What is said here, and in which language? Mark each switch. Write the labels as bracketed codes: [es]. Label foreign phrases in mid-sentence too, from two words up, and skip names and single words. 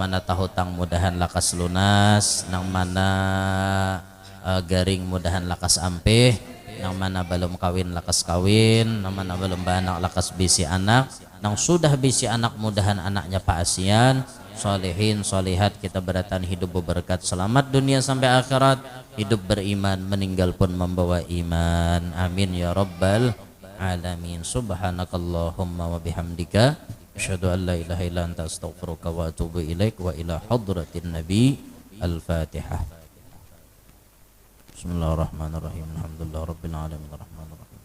[bjn] mana tahutang mudahan lakas lunas, nang mana garing mudahan lakas ampih, nang mana belum kawin lakas kawin, nang mana belum banak lakas bisi anak, nang sudah bisi anak mudahan anaknya paasian, solehin solehat kita beratan hidup berberkat selamat dunia sampai akhirat, hidup beriman meninggal pun membawa iman, [ar] آمين يا رب العالمين. سبحانك اللهم وبحمدك أشهد أن لا إله إلا أنت أستغفرك وأتوب إليك وإلى حضرة النبي. Al-Fatihah. بسم الله الرحمن الرحيم. الحمد لله رب العالمين الرحمن الرحيم.